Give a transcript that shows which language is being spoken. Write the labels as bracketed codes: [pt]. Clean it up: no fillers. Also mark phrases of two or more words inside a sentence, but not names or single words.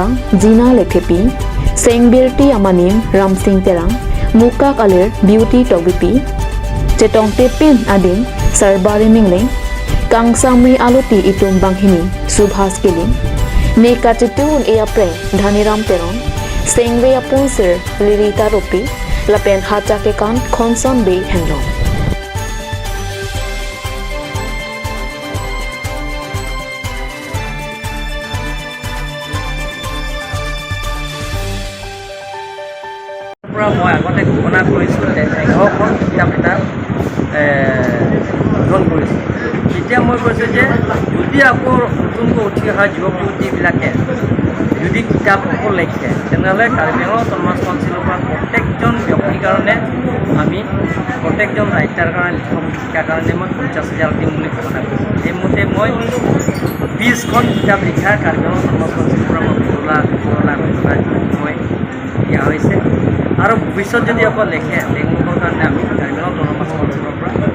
[mjw] Jina Lekhepi Sengbirti Amanim Ram Singh Terang Mukak Alir Beauty Togipi Chetong Tepin Ading Sarbari Mingling Kangsamri Aluti Itum Banghini Subhas Kiling Nekachetun Eapre Dhaniram Terong Sengwe Aponsir Lirita Ropi Lapen Hachake kan Khonson Bay Henlong [as] পুৰা মই আগতে ঘোষণা কৰিছিল যে 11খন কিতাপ এটা গ্ৰহণ কৰিছিল এতিয়া মই কৈছো যে যদি আকৌ নতুনকৈ উঠি অহা যুৱক যুৱতীবিলাকে যদি কিতাপ লেখে তেনেহ'লে কাৰ্বি আংলং অটোনমাছ কাউন্সিলৰ পৰা প্ৰত্যেকজন ব্যক্তিৰ কাৰণে আমি প্ৰত্যেকজন ৰাইটাৰ কাৰণে লিখক শিক্ষাৰ কাৰণে মই 50,000 দিম বুলি ঘোষণা কৰিছোঁ সেইমতে মই 20খন কিতাপ লিখাৰ কাৰ্বি আংলং অটোনমাছ কাউন্সিলৰ পৰা মই মই দিয়া হৈছে আৰু ভৱিষ্যত যদি আকৌ লেখে তেওঁলোকৰ কাৰণে আমি কাৰ্বি আংলং অটোনমাছ কাউন্সিলৰ পৰা